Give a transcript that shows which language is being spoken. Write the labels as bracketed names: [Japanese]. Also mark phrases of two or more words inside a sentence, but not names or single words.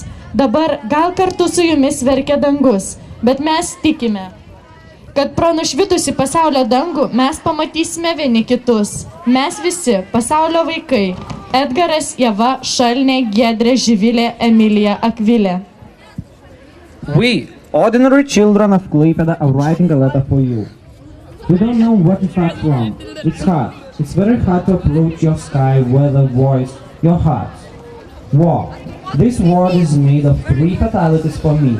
[Lithuanian] Dabar gal kartu su jumis verkia dangus, bet mes tikime, kad pro nušvitusi pasaulio dangų mes pamatysime vieni kitus. Mes visi, pasaulio vaikai. Edgaras, Ieva, Šalnė, Giedrė, Živilė, Emilija, Akvilė. [English] We, ordinary children of Klaipėda, are writing a letter for you. We don't know what to start from. It's hard. It's very hard to approach your sky, weather, voice, your heart. War. This word is made of 3 fatalities for me.